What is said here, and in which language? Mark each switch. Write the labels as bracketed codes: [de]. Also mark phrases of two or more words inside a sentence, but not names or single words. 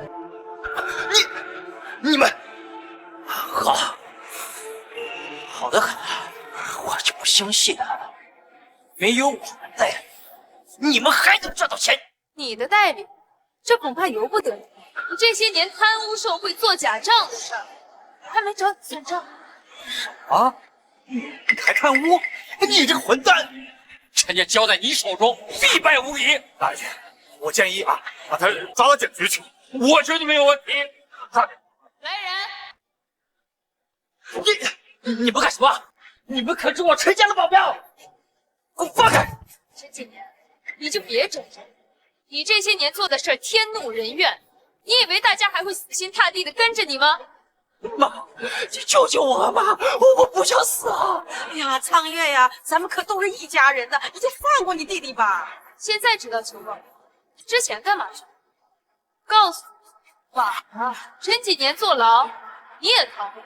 [zh] 你们好的很，我就不相信没有我们代理，你们还能賺到錢？你的代理，這恐怕由不得你。你這些年貪污受賄、做假賬的事兒，還沒找你算賬。啊？你還貪污？你這個混蛋！陳家交在你手中，必敗無疑。大姐，我建議啊，把他抓到檢局去。我覺得沒有問題。來人！你們幹什麼？你們可是我陳家的保鏢！給我放開！陳幾年，你就別整了。你這些年做的事天怒人怨，你以為大家還會死心塌地的跟着你嗎？媽，你救救我媽！我不想死啊！哎呀，蒼月呀，咱們可都是一家人的，你就放過你弟弟吧。現在知道情況，之前幹嘛去？告訴你，晚了，陳幾年坐牢，你也逃不了。